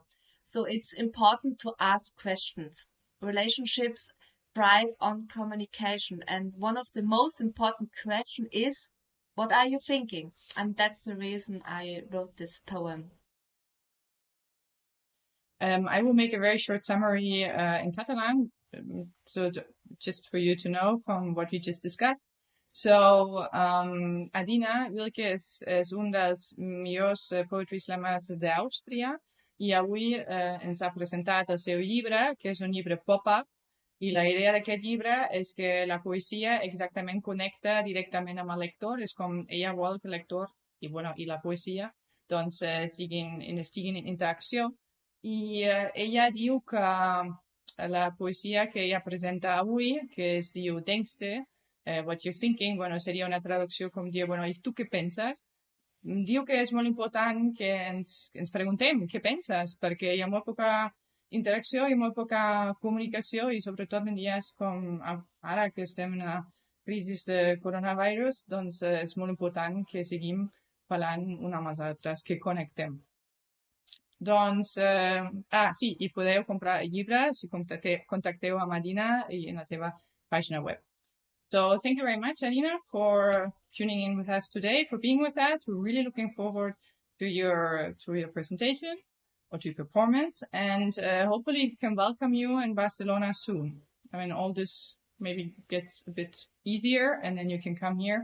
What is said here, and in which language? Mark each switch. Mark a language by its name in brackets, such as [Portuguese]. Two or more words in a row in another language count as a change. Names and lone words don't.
[English] So it's important to ask questions. Relationships thrive on communication, and one of the most important questions is, what are you thinking? And that's the reason I wrote this poem. I will make a very short summary in Catalan, so just for you to know from what we just discussed. So, [Catalan] Adina Wilke és un dels millors [English] poetry slammers [Catalan] d'Àustria i avui ens ha presentat el seu llibre, que és un llibre pop-up, i la idea d'aquest llibre és que la poesia exactament connecta directament amb el lector, és com ella vol que el lector i la poesia doncs estiguin en interacció. I ella diu que la poesia que ella presenta avui, que es diu Denkste, [English] What You're Thinking, [Catalan] bueno, seria una traducció com dir, bueno, i tu què penses? Diu que és molt important que ens preguntem què penses, perquè hi ha molt poca [Italian] interazione, molto poca comunicazione, soprattutto [Catalan] in dies com ara que estem en una crisi de coronavirus, doncs és molt important que seguim parlant una amb les altres, que connectem. Doncs, sí, i podeu comprar llibres si contacteu amb Adina i en la seva pàgina web. [English] So thank you very much, Adina, for tuning in with us today, for being with us. We're really looking forward to your presentation or to your performance, and hopefully we can welcome you in Barcelona soon. I mean, all this maybe gets a bit easier, and then you can come here.